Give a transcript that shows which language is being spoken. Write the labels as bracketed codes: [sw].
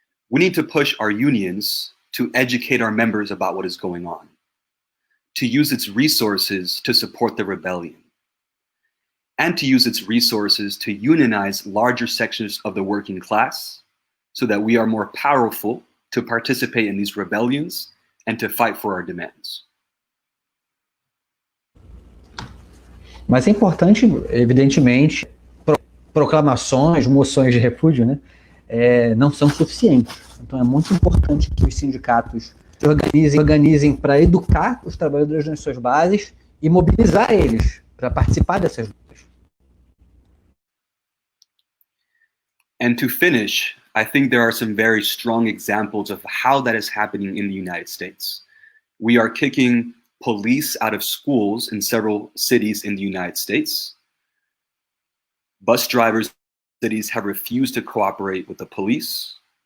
[en] We need to push our unions to educate our members about what is going on, to use its resources to support the rebellion, and to use its resources to unionize larger sections of the working class so that we are more powerful to participate in these rebellions and to fight for our demands. [pt] Mas é importante, evidentemente, proclamações, moções de repúdio, né, não são suficientes. Então é muito importante que os sindicatos se organizem para educar os trabalhadores nas suas bases e mobilizar eles para participar dessas lutas. [en] And to finish, I think there are some very strong examples of how that is happening in the United States. We are kicking police out of schools in several cities in the United States. Bus drivers in cities have refused to cooperate with the police.